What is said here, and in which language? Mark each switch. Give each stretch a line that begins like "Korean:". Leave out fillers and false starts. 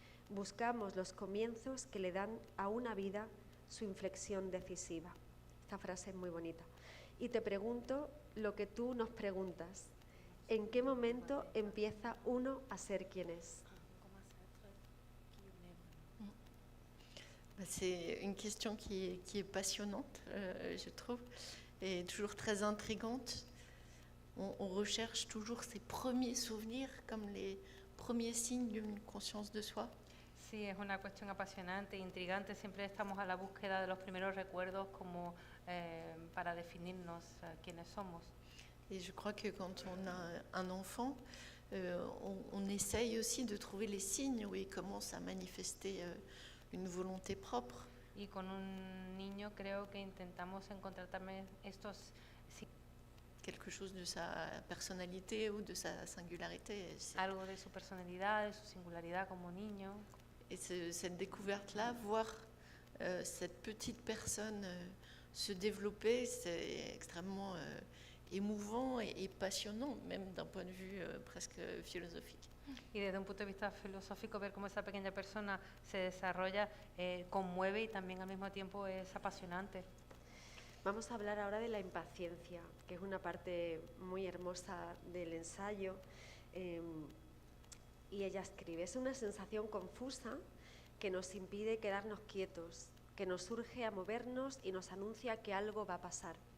Spanish: Buscamos los comienzos que le dan a una vida su inflexión decisiva. Esta frase es muy bonita. Y te pregunto lo que tú nos preguntas. ¿En qué momento empieza uno a ser quien es?
French: C'est une question qui est passionnante, je trouve, et toujours très intrigante. On recherche toujours ces premiers souvenirs comme les premiers signes d'une conscience de soi.
Spanish: Sí, es una cuestión apasionante, intrigante. Siempre estamos a la búsqueda de los primeros recuerdos como para definirnos quiénes somos.
French: Et je crois que quand on a un enfant, on essaye aussi de trouver les signes où il commence à manifester une volonté propre.
Spanish: Y con un niño creo que intentamos encontrar también estos
French: quelque chose de sa personnalité ou de sa singularité.
Spanish: Algo de su personalidad, de su singularidad como niño.
French: Et cette découverte-là, voir cette petite personne se développer, c'est extrêmement émouvant et passionnant, même d'un point de vue presque philosophique.
Spanish: Y desde un punto de vista filosófico, ver cómo esa pequeña persona se desarrolla conmueve y también al mismo tiempo es apasionante. Vamos a hablar ahora de la impaciencia, que es una parte muy hermosa del ensayo. Y ella escribe: es una sensación confusa que nos impide quedarnos quietos, que nos urge a movernos y nos anuncia que algo va a pasar.